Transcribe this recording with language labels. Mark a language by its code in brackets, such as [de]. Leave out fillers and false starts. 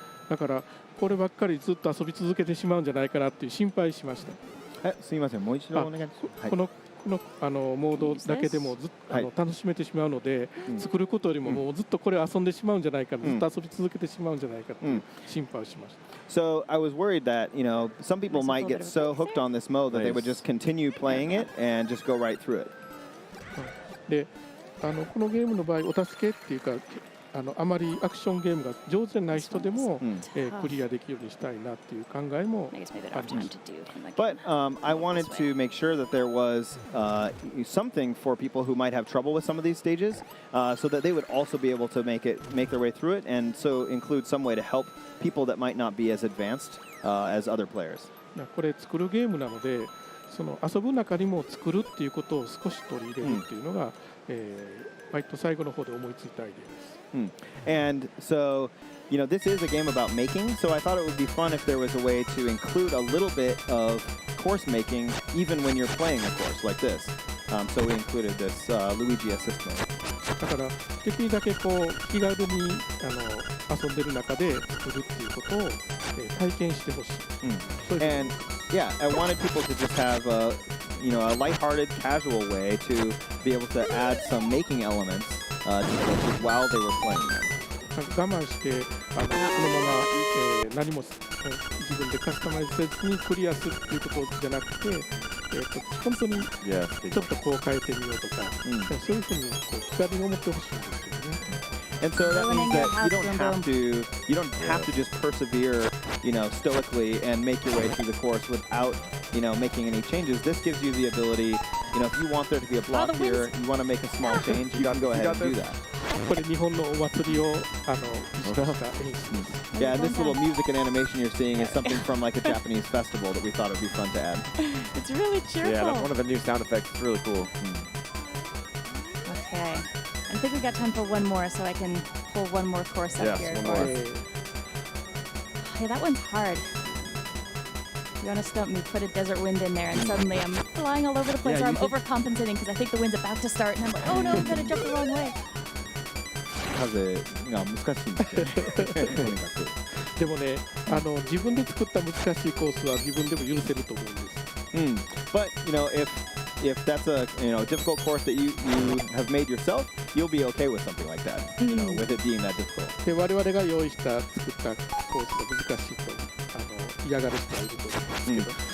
[ja] だからこればっかりずっと遊び続けてしまうんじゃないかなっていう心配しました。すみません、もう一度お願いします。このモードだけでもずっと楽しめてしまうので、作ることよりももうずっとこれを遊んでしまうんじゃないか、ずっと遊び続けてしまうんじゃないかという心配をしました。 [en] So I was worried that some people might get so hooked on this mode that they would just continue playing it and just go right through it. [ja] で、このゲームの場合お助けっていうかあまりアクションゲームが上手じゃない人でも、クリアできるようにしたいなっていう考えもあります。 [en] But I wanted to make sure that there was something for people who might have trouble with some of these stages, so that they would also be able to make their way through it, and so include some way to help people that might not be as advanced as other players. [ja] これ作るゲームなので、その遊ぶ中にも作るっていうことを少し取り入れるっていうのが、割と最後の方で思いついたアイデアです。 [en] And so, this is a game about making, so I thought it would be fun if there was a way to include a little bit of course making even when you're playing a course like this. So we included this Luigi assistant. [ja] だからできるだけ気軽に遊んでる中で作るっていうことを、体験してほしい。 [en] And yeah, I wanted people to just have a lighthearted, casual way to be able to add some making elements while they were playing them. [ja] 我慢してこのまま、何も自分でカスタマイズせずにクリアするっていうことじゃなくて、本当にちょっと変えてみようとか、そういうふうに気軽に思ってほしいんですよね。 [en] And so that means that you don't have to just persevere, stoically and make your way through the course without, making any changes. This gives you the ability, if you want there to be a block here, you want to make a small change, you can go ahead and do that. [ja] これ日本のお祭りを意識した演出です。 [en] Yeah, and this little music and animation you're seeing is something from like a Japanese festival that we thought would be fun to add. It's really cheerful. Yeah, that's one of the new sound effects. It's really cool. Okay. I think we got time for one more, so I can pull one more course up here. One more. Hey, that one's hard. You want to stump me, put a desert wind in there, and suddenly I'm flying all over the place, or I'm overcompensating because I think the wind's about to start, and I'm like, oh no, I'm going to jump the wrong way. [ja] 風が難しいんですよね。とにかく。でもね、自分で作った難しいコースは自分でも許せると思うんです。 [en] But you know, if that's a difficult course that you have made yourself, you'll be okay with something like that. You know, with it being that difficult. [ja] で我々が用意した作ったコースが難しいと嫌がる人はいると思うんですけど。